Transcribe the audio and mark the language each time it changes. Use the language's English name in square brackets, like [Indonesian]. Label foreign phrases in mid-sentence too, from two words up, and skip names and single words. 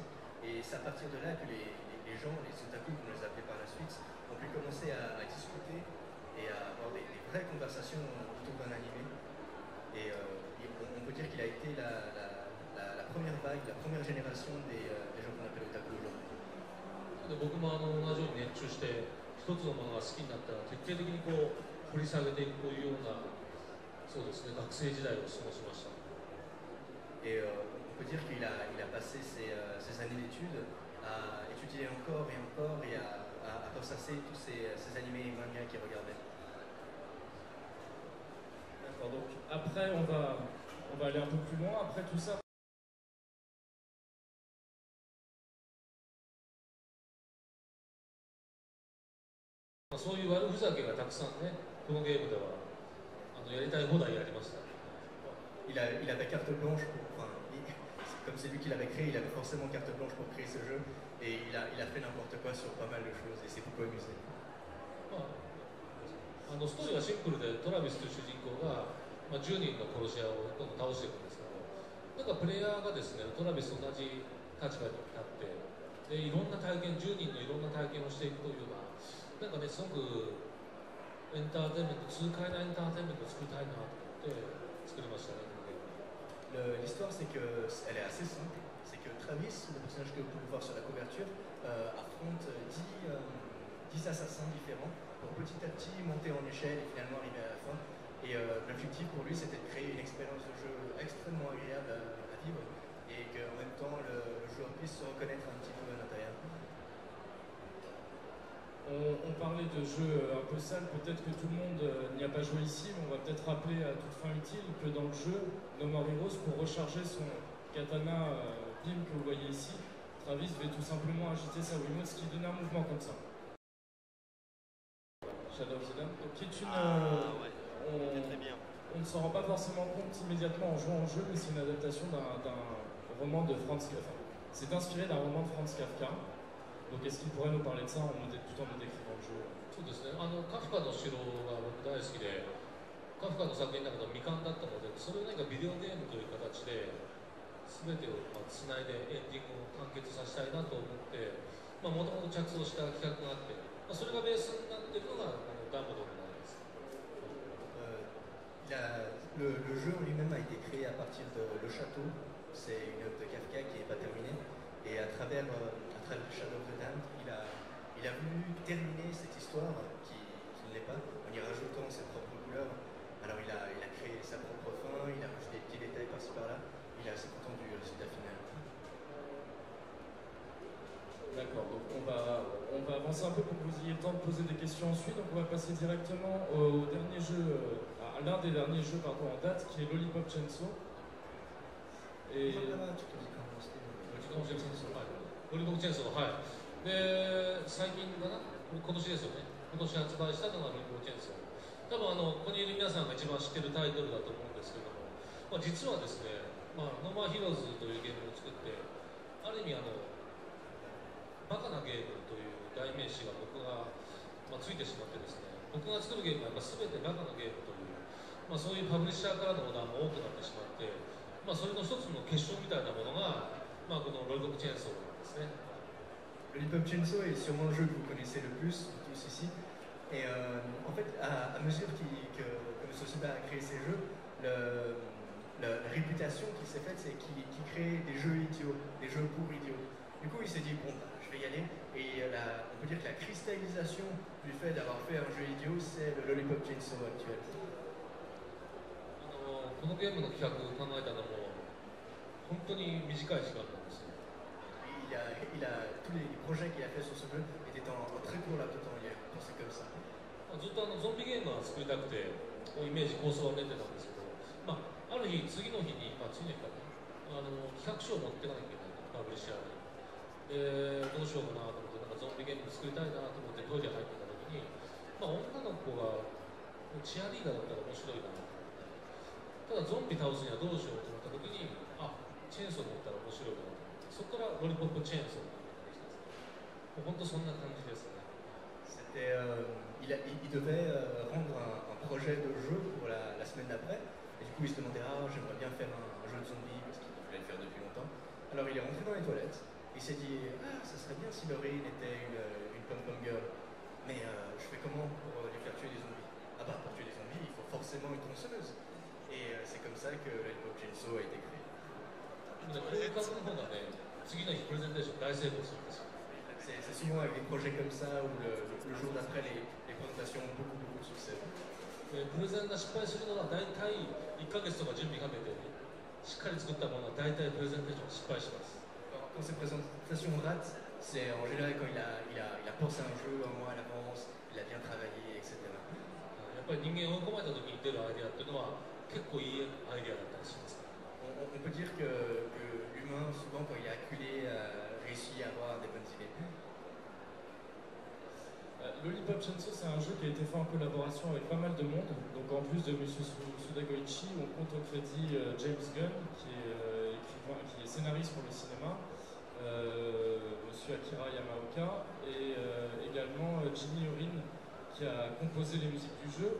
[French] Et c'est à partir de là que les gens, les otaku, comme on les appelait par la suite, ont pu commencer à discuter et à avoir des vraies conversations autour d'un animé. Et on peut dire qu'il a été la première vague, la première génération des gens qu'on appelle otaku aujourd'hui. [Japanese] 僕も同じように熱中して一つのものが好きになったら徹底的にこう掘り下げていくというようなそうですね学生時代を過ごしました。 [French] Et on peut dire qu'il a passé ses années d'études à étudier encore et encore et à ressasser tous ces animés et mangas qu'il regardait. D'accord, donc après on va aller un peu plus loin, après tout ça. [Japanese] そういう悪ふざけがたくさんね、このゲームではやりたい放題やりました。 [French] Il avait carte blanche comme c'est lui qui l'avait créé, il avait forcément carte blanche pour créer ce jeu et il a fait n'importe quoi sur pas mal de choses et c'est beaucoup amusé. [Japanese] ストーリーはシンプルでトラビスという主人公が、10人の殺し屋をどんどん倒していくんですけど、プレイヤーがですねトラビスと同じ立場になってでいろんな体験10人のいろんな体験をしていくというようなすごくエンターテインメント痛快なエンターテインメントを作りたいなと思って作りましたね。 [French] L'histoire, c'est qu'elle est assez simple. C'est que Travis, le personnage que vous pouvez voir sur la couverture, affronte 10 assassins différents pour petit à petit monter en échelle et finalement arriver à la fin. Et l'objectif pour lui, c'était de créer une expérience de jeu extrêmement agréable à vivre et qu'en même temps, le joueur puisse se reconnaître un petit peu à l'intérieur. On parlait de jeux un peu sales, peut-être que tout le monde n'y a pas joué ici, mais on va peut-être rappeler à toute fin utile que dans le jeu No More Heroes, pour recharger son katana Pim que vous voyez ici, Travis devait tout simplement agiter sa Wiimote, ce qui donnait un mouvement comme ça. Shadow of the Dam, qui est une... on ne s'en rend pas forcément compte immédiatement en jouant au jeu, mais c'est une adaptation d'un roman de Franz Kafka. C'est inspiré d'un roman de Franz Kafka. Donc est-ce qu'il pourrait nous parler de ça tout en nous décrivant le jeu? [Japanese] そうですね。カフカの城が僕大好きで、カフカの作品の中の未完だったので、それをビデオゲームという形で全てをつないでエンディングを完結させたいなと思って、もともと着想した企画があって、それがベースになっているのがこのダンボドになります。 [French] Le jeu en lui-même a été créé à partir de Le Château. C'est une œuvre de Kafka qui n'est pas terminée. Et à travers Shadow of the Damned, il a voulu terminer cette histoire qui ne l'est pas, en y rajoutant ses propres couleurs. Alors il a créé sa propre fin, il a rajouté des petits détails par-ci par-là, il est assez content du résultat final. D'accord, donc on va avancer un peu pour que vous ayez le temps de poser des questions ensuite. Donc on va passer directement au dernier jeu, à l'un des derniers jeux en date, qui est Lollipop Chainsaw. Et... [Japanese] ロリポップチェンソー、はい。で、最近かな、今年ですよね。今年発売したのがロリポップチェンソー。多分ここにいる皆さんが一番知ってるタイトルだと思うんですけども、実はですね、ノーマーヒーローズというゲームを作って、ある意味バカなゲームという代名詞が僕が、ついてしまってですね、僕が作るゲームは全てバカなゲームという、そういうパブリッシャーからのオーダーも多くなってしまって、それの一つの結晶みたいなものが、このロリポップチェーンソーなんですね。 [French] Lollipop Chainsaw est sûrement le jeu que vous connaissez le plus, tous ici. Et en fait, à mesure que M. Suda a créé ces jeux, la réputation qu'il s'est faite, c'est qu'il crée des jeux idiots, des jeux pour idiots. Du coup, il s'est dit, bon, je vais y aller. Et on peut dire que la cristallisation du fait d'avoir fait un jeu idiot, c'est le Lollipop Chainsaw actuel. [Japanese] このゲームの企画を考えたのも本当に短い時間なんですよ。 [French] tous les projets qu'il a fait sur ce jeu étaient en très court laps de temps. Il a pensé comme ça. [Japanese] ずっとゾンビゲームは作りたくてイメージ構想は練ってたんですけど、ある日次の日に次の日かな企画書を持っていかなきゃいけないパブリッシャーに。どうしようかなと思ってゾンビゲーム作りたいなと思ってトイレ入ってた時に、女の子がチアリーダーだったら面白いなと思って、ただゾンビ倒すにはどうしようと思った時に、あ、チェーンソー持ったら面白いなと思って、そこからロリポップチェーンソーっていうのができたんですね。もう本当そんな感じですね。 [French] C'était, il devait rendre un projet de jeu pour la semaine d'après. Et du coup, il se demandait, ah, j'aimerais bien faire un jeu de zombies parce qu'il voulait le faire depuis longtemps. Alors, il est rentré dans les toilettes. Il s'est dit, ah, ça serait bien si Laurie était une pom-pom girl. Mais je fais comment pour lui faire tuer des zombies? Ah bah, pour tuer des zombies, il faut forcément une tronçonneuse. Et c'est comme ça que Lollipop Chainsaw a été créé. [Japanese] でこういう感じの方がね、次の日プレゼンテーション大成功するんですよ。 [French] C'est souvent avec des projets comme ça où le jour d'après les présentations ont beaucoup de succès. [Japanese] プレゼンが失敗するのは大体1ヶ月とか準備かけて、しっかり作ったものは大体プレゼンテーション失敗します。 [French] Quand ces présentations ratent, c'est en général quand il a pensé un jeu un mois à l'avance, il a bien travaillé, etc. [Japanese] やっぱり人間を追い込まれた時に出るアイデアっていうのは結構いいアイデアだったりします。 [French] On peut dire que l'humain, souvent quand il est acculé, réussit à avoir des bonnes idées. Lollipop Chainsaw, c'est un jeu qui a été fait en collaboration avec pas mal de monde. Donc en plus de Monsieur Suda Goichi, on compte au crédit James Gunn, qui est écrivain, qui est scénariste pour le cinéma, Monsieur Akira Yamaoka, et également Jimmy Orin, qui a composé les musiques du jeu.